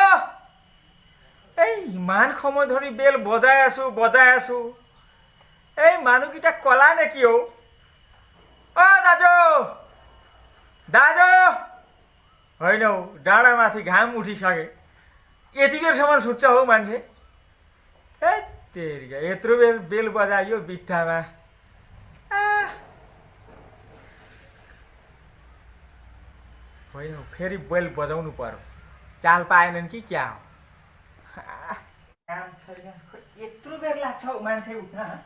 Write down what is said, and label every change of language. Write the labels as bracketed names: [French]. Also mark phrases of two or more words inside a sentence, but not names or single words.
[Assamese] এই ইমান সময় ধৰি বেল বজাই আছো এই মানুহকেইটা কলা নেকি [Nepali] দাজু দাজু होइन हौ डाँडामाथि घाम उठिसके यति बेरसम्म सुत्छ हौ मान्छे ए तेरिका यत्रो बेल बजायो बित्थामा होइन हौ फेरि बेल बजाउनु पर्यो चाल पाएनन् कि क्या हो काम छैन यत्रो बेर लाग्छ हौ मान्छे उठ्न